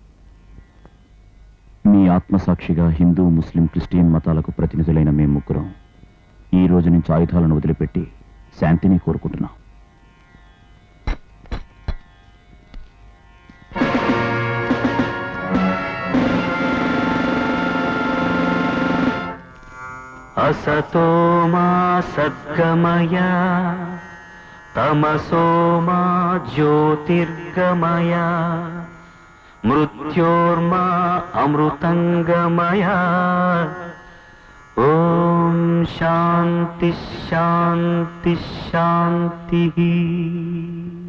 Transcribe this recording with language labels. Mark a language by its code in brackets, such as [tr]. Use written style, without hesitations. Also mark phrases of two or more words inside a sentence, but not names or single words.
[te] మీ ఆత్మసాక్షిగా హిందూ, ముస్లిం, క్రిస్టియన్ మతాలకు ప్రతినిధులైన మేము ముగ్గురం ఈ రోజు నుంచి ఆయుధాలను వదిలిపెట్టి శాంతిని కోరుకుంటున్నాం. [sa] असतो मा सद्गमय तमसो मा ज्योतिर्गमय मृत्योर्मा अमृतंगमय ओम शांति शांति शांति।